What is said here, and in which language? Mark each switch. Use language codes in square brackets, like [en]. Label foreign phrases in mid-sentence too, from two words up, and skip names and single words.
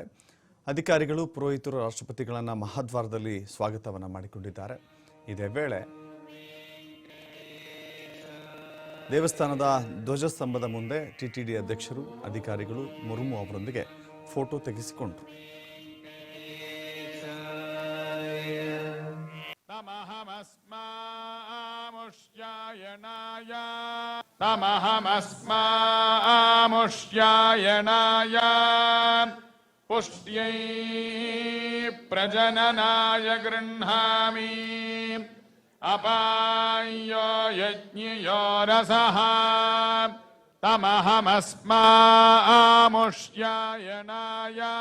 [kn] ಅಧಿಕಾರಿಗಳು ಪುರೋಹಿತರು ರಾಷ್ಟ್ರಪತಿಗಳನ್ನ ಮಹಾದ್ವಾರದಲ್ಲಿ ಸ್ವಾಗತವನ್ನ ಮಾಡಿಕೊಂಡಿದ್ದಾರೆ. ಇದೇ ವೇಳೆ ದೇವಸ್ಥಾನದ ಧ್ವಜಸ್ತಂಭದ ಮುಂದೆ ಟಿಟಿಡಿ ಅಧ್ಯಕ್ಷರು ಅಧಿಕಾರಿಗಳು ಮುರ್ಮು ಅವರೊಂದಿಗೆ ಫೋಟೋ ತೆಗೆಸಿಕೊಂಡರು. [sa] तमहमस्मामुष्यायणाय पुष्ट्यै प्रजननाय गृह्णामि अपायो यज्ञयो रसः तमहमस्मामुष्यायणाय